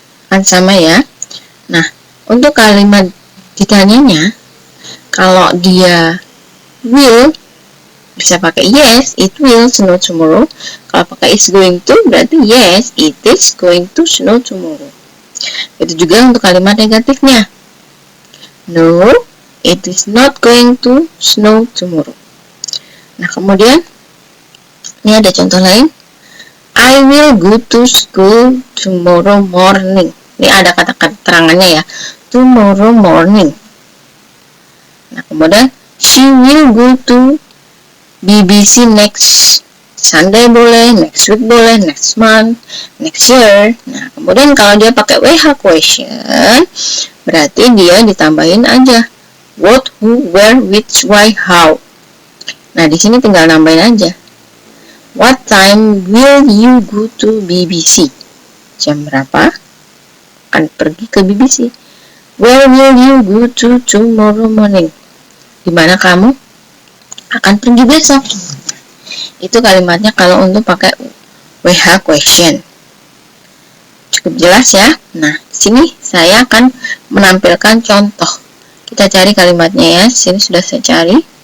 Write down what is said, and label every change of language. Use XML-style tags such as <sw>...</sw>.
<id>Kan sama ya. Nah, untuk kalimat ditanyanya, kalau dia will bisa pakai</id> <en>yes, it will snow tomorrow.</en> <id>Kalau pakai</id> <en>is going to,</en> <id>berarti</id> <en>yes, it is going to snow tomorrow.</en> <id>Itu juga untuk kalimat negatifnya.</id> <en>No, it is not going to snow tomorrow.</en> <id>Nah, kemudian ini ada contoh lain.</id> <en>I will go to school tomorrow morning.</en> <id>Ini ada kata keterangannya ya,</id> <en>tomorrow morning.</en> <id>Nah, kemudian</id> <en>she will go to BBC next Sunday</en> <id>boleh,</id> <en>next week boleh, next month, next year.</en> <id>Nah, kemudian kalau dia pakai WH question, berarti dia ditambahin aja</id> <en>what, who, where, which, why, how.</en> <id>Nah, di sini tinggal nambahin aja.</id> <en>What time will you go to BBC?</en> <id>Jam berapa? Akan pergi ke BBC.</id> <en>Where will you go to tomorrow morning?</en> <id>Di mana kamu akan pergi besok? Itu kalimatnya kalau untuk pakai WH question. Cukup jelas ya. Nah, di sini saya akan menampilkan contoh. Kita cari kalimatnya ya. Di sini sudah saya cari.</id>